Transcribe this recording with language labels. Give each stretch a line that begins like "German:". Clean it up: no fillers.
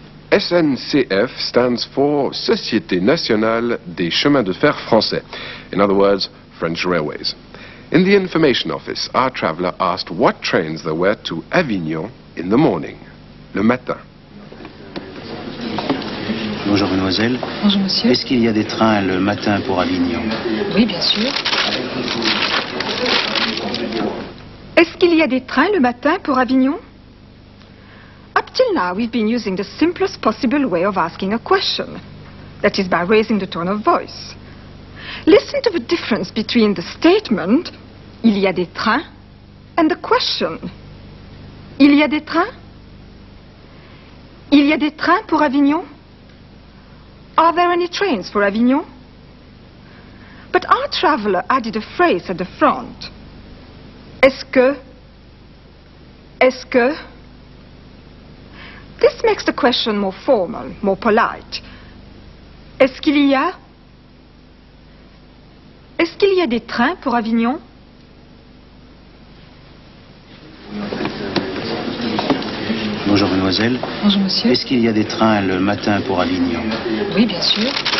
English: SNCF stands for Société Nationale des Chemins de Fer Français. In other words, French Railways. In the information office, our traveller asked what trains there were to Avignon in the morning,
French: le matin. Bonjour mademoiselle. Bonjour, monsieur. Est-ce qu'il y a des trains le matin pour Avignon? Oui, bien sûr. Est-ce qu'il y a des trains le matin pour Avignon?
English: Up till now, we've been using the simplest possible way of asking a question. That is by raising the tone of voice. Listen to the difference between the statement,
French: il y a des trains,
English: and the question.
French: Il y a des trains? Il y a des trains pour Avignon?
English: Are there any trains for Avignon? But our traveller added a phrase at the front.
French: Est-ce que? Est-ce que?
English: This makes the question more formal, more polite.
French: Est-ce qu'il y a? Est-ce qu'il y a des trains pour Avignon? Bonjour mademoiselle. Bonjour, monsieur. Est-ce qu'il y a des trains le matin pour Avignon? Oui, bien sûr.